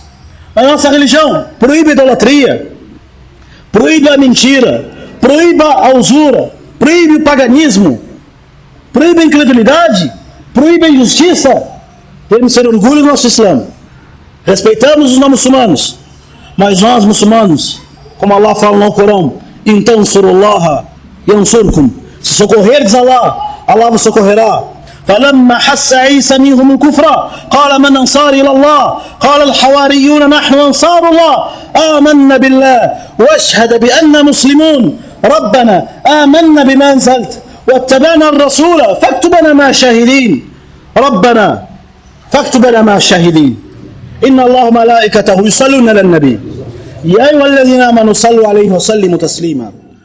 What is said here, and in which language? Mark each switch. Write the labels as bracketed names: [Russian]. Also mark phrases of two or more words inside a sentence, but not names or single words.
[Portuguese] A nossa religião proíbe a idolatria, proíbe a mentira, proíbe a usura, proíbe o paganismo, proíbe a incredulidade, proíbe a injustiça. Temos que ter orgulho do nosso Islã. Respeitamos os não muçulmanos, mas nós muçulmanos, como Allah fala no Corão, então [Arabic] صروا الله ينصركم. [Portuguese] Se socorreres Allah, Allah vos socorrerá. [Arabic] فلما حس عيسى منهم الكفر قال من أنصاري إلى الله قال الحواريون نحن أنصار الله آمنا بالله واشهد بأننا مسلمون ربنا آمنا بما أنزلت واتبعنا الرسول فاكتبنا مع الشاهدين ربنا فاكتبنا مع الشاهدين إن الله وملائكته يصلون على النبي يا أيها الذين آمنوا صلوا عليه وسلموا تسليما.